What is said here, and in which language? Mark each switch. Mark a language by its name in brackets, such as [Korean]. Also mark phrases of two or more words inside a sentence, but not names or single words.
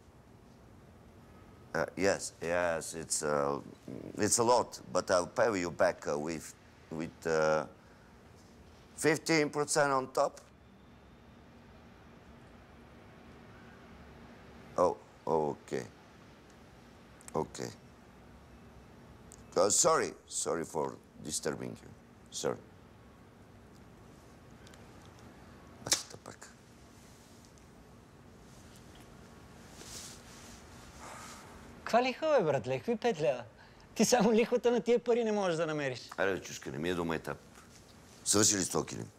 [English] Yes, it's a lot, but I'll pay you back with 15% on top. Oh, okay. Okay. Sorry for disturbing you. Sorry. [Bulgarian] Басата пак. Каква лихва, бе, братле? Какви 5 лева? Ти само лихвата на тия пари не можеш да намериш. Аре, чушка, не ми е дома етап. Свърши ли с този килим?